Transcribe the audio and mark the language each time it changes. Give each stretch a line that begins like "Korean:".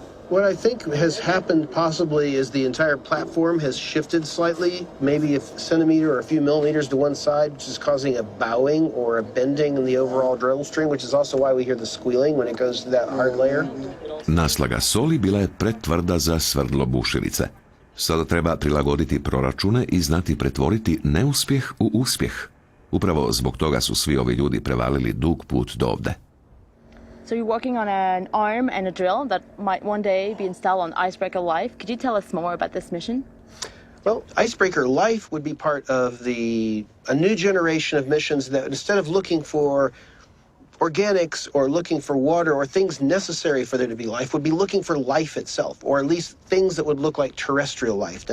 English: What I think has happened possibly is the entire platform has shifted slightly, maybe a centimeter or a few millimeters to one side, which is causing a bowing or a bending in the overall drill string, which is also why we hear the squealing when it goes to that hard layer.
Croatian: Naslaga soli bila je pretvrda za svrdlo bušilice. Sada treba prilagoditi proračune i znati pretvoriti neuspjeh u uspjeh. Upravo zbog toga su svi ovi ljudi prevalili dug put do ovde.
English: So you're working on an arm and a drill that might one day be installed on Icebreaker Life. Could you tell us more about this mission? Well, Icebreaker Life would be part of a new generation of missions that instead of looking for organics or looking for water or things necessary for there to be life, would be looking for life itself, or at least things that would look like terrestrial life.